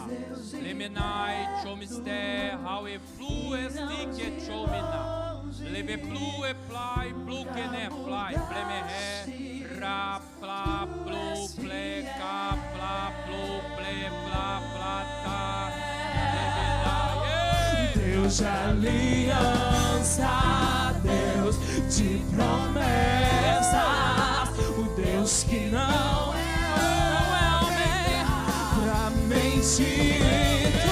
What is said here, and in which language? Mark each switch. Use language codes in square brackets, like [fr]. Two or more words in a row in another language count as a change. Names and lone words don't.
[pt] Lemenai, chomister, how e flu, estique, chomina. Lebeplu e plai, pluquene, plai, plemeré, ra, pla, plo, pleca, pla, plo, ple, pla, plata. Deus de aliança, Deus de promessas, o Deus que não é homem pra mentir.